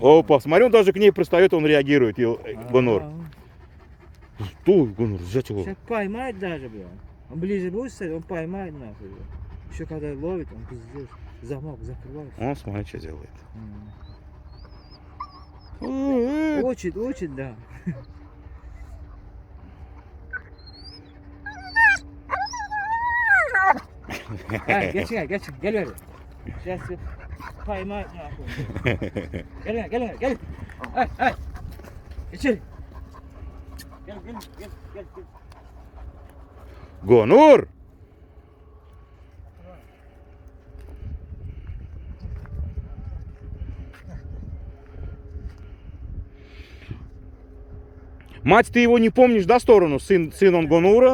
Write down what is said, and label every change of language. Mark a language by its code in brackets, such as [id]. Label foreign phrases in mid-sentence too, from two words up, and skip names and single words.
[ru] Опа, смотри, он даже к ней пристает, он реагирует, Гонор. Что, Гонор, взять его? Сейчас поймает даже, бля. Он ближе будет стоять, он поймает нахуй. Еще когда ловит, он пиздец. Замок закрывает. Он, смотри, что делает. Учит, да. [tr] Geç, gel öyle. [ru] Сейчас поймать нахуй. [tr] Gel. Ay. İçeri. Gel. [ru] Гонор! Мать, ты его не помнишь, да, сторону? Сын он Гонура?